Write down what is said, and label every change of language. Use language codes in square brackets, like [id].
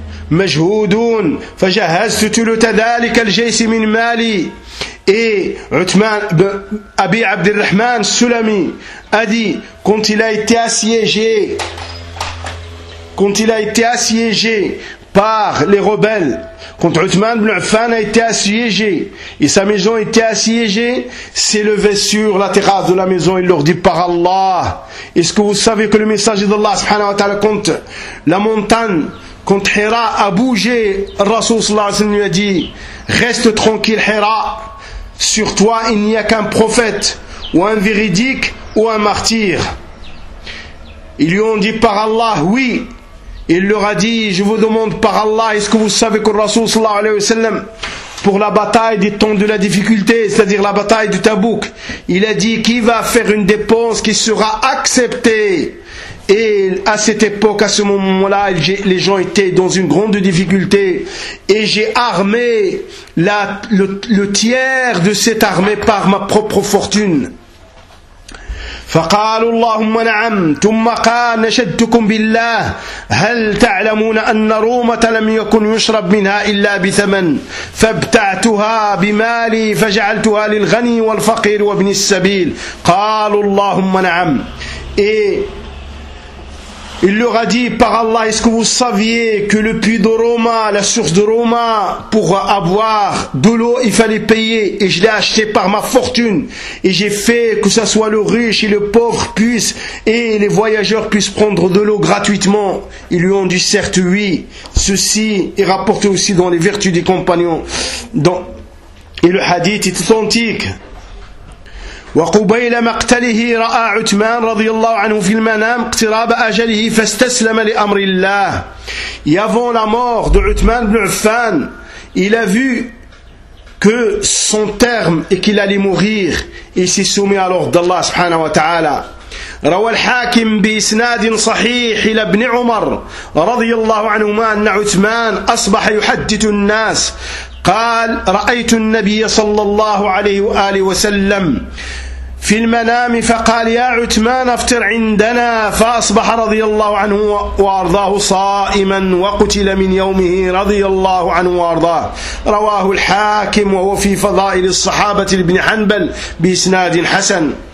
[ar] مجهودون فجهزت ثلث ذلك الجيش من مالي إيه عثمان أبي عبد الرحمن السلمي أدي كنت لا يتأسيجي [fr] quand il a été assiégé par les rebelles, quand Uthman ibn Affan a été assiégé et sa maison était assiégée, s'est levé sur la terrasse de la maison et leur dit par Allah, est-ce que vous savez que le messager d'Allah subhanahu wa ta'ala, quand la montagne, quand Hira a bougé, Rasoul sallallahu alayhi wa sallam lui a dit, reste tranquille Hira, sur toi il n'y a qu'un prophète ou un véridique ou un martyr. Ils lui ont dit par Allah, oui. Il leur a dit, je vous demande par Allah, est-ce que vous savez que le Rasoul sallallahu alayhi wa sallam, pour la bataille des temps de la difficulté, c'est-à-dire la bataille du Tabouk, il a dit, qui va faire une dépense qui sera acceptée? Et à cette époque, à ce moment-là, les gens étaient dans une grande difficulté. Et j'ai armé le tiers de cette armée par ma propre fortune. [ar] فقالوا اللهم نعم ثم قال نشدتكم بالله هل تعلمون أن رومة لم يكن يشرب منها إلا بثمن فابتعتها بمالي فجعلتها للغني والفقير وابن السبيل قالوا اللهم نعم إيه [fr] Il leur a dit, par Allah, est-ce que vous saviez que le puits de Roma, la source de Roma, pour avoir de l'eau, il fallait payer, et je l'ai acheté par ma fortune, et j'ai fait que ce soit le riche et le pauvre puissent, et les voyageurs puissent prendre de l'eau gratuitement. Ils lui ont dit, certes, oui, ceci est rapporté aussi dans les vertus des compagnons. Donc, et le hadith est authentique. [ar] وقبيل مقتله رأى عثمان رضي الله عنه في المنام اقتراب أجله فاستسلم لأمر الله. [fr] Et avant la mort de Uthman ibn Affan, il a vu que son terme et qu'il allait mourir, il s'est soumis à l'ordre d'Allah subhanahu wa ta'ala. [ar] روى الحاكم بإسناد صحيح إلى ابن عمر رضي الله عنهما أن عثمان أصبح يحدث الناس قال رأيت النبي صلى الله عليه وآله وسلم في المنام فقال يا عثمان افطر عندنا فأصبح رضي الله عنه وأرضاه صائما وقتل من يومه رضي الله عنه وأرضاه رواه الحاكم وهو في فضائل الصحابة ابن حنبل بإسناد حسن